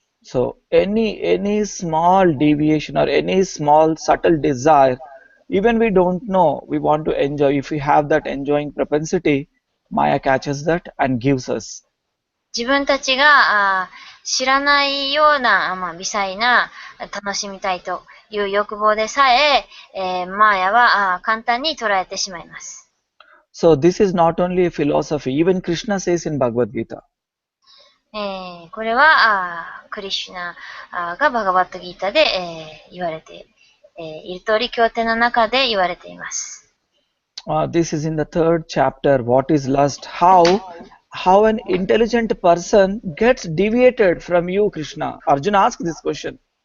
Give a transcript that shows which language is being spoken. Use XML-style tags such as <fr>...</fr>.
<en>So any small deviation or any small subtle desire, even we don't know, we want to enjoy. If we have that enjoying propensity, Maya catches that and gives us.</en> <ja>自分たちが知らないような、微細な楽しみたいという欲望でさえ、マーヤは簡単に捉えてしまいます。</ja> <en>So this is not only a philosophy. Even Krishna says in Bhagavad Gita.</en> <ja>これはクリシュナがバガバットギータで、言われている通り経典の中で言われています。</ja> <en>This is in the third chapter. What is lust? How an intelligent person gets deviated from you, Krishna? Arjuna asked this question.</en>